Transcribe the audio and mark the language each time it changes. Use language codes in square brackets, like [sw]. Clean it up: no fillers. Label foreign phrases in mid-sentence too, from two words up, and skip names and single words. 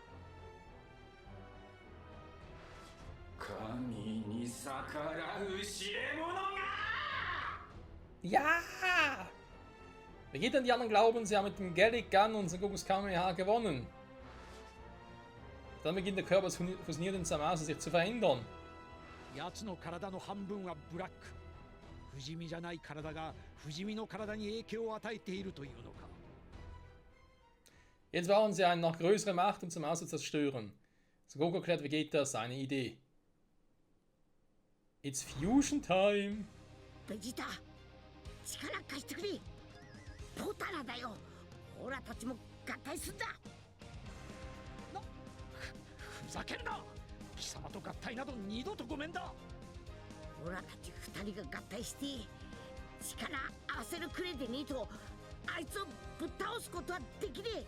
[de] Ja! Vegeta und die anderen glauben, sie haben mit dem Gallic Gun und Son Gokus Kamehameha gewonnen. Dann beginnt der Körper des fusionierten Zamasu sich zu verändern. [ja] やつの体の半分はブラック。不死身じゃない体が不死身の体に影響を与えているというのか。 [de] Jetzt brauchen sie eine noch größere Macht, um Zamasu zu zerstören. Son Goku erklärt Vegeta seine Idee. [en] It's Fusion Time! [ja] ベジータ、力貸してくれ。ポタラだよ。オラたちも合体すんだ。ふざけんな。貴様と合体など二度とごめんだ。オラたち二人が合体して力合わせるくれでねえとあいつをぶっ倒すことはできねえ。